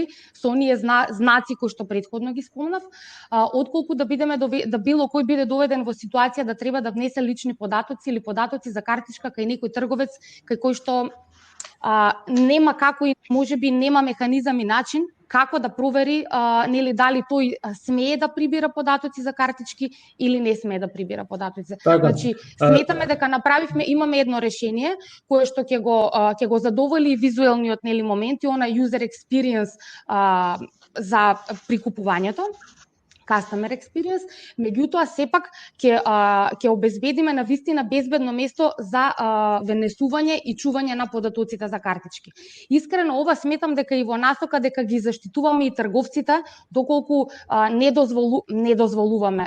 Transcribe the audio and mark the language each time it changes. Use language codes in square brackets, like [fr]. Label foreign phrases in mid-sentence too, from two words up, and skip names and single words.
[mk] со оние знаци кои што претходно ги спомнав, отколку да било кој биде доведен во ситуација да треба да внесе лични податоци или податоци за картичка кај некој трговец кај кој што нема како и можеби нема механизам и начин како да провери нели дали тој смее да прибира податоци за картички или не смее да прибира податоци. Значи сметаме дека имаме едно решение кое што ќе го задоволи визуелниот нели момент и она [en] user experience [mk] за прикупувањето, [en] customer experience, [mk] меѓутоа сепак ќе обезбедиме навистина безбедно место за венесување и чување на податоците за картички. Искрено ова сметам дека и во насока дека ги заштитуваме и трговците доколку не дозволуваме.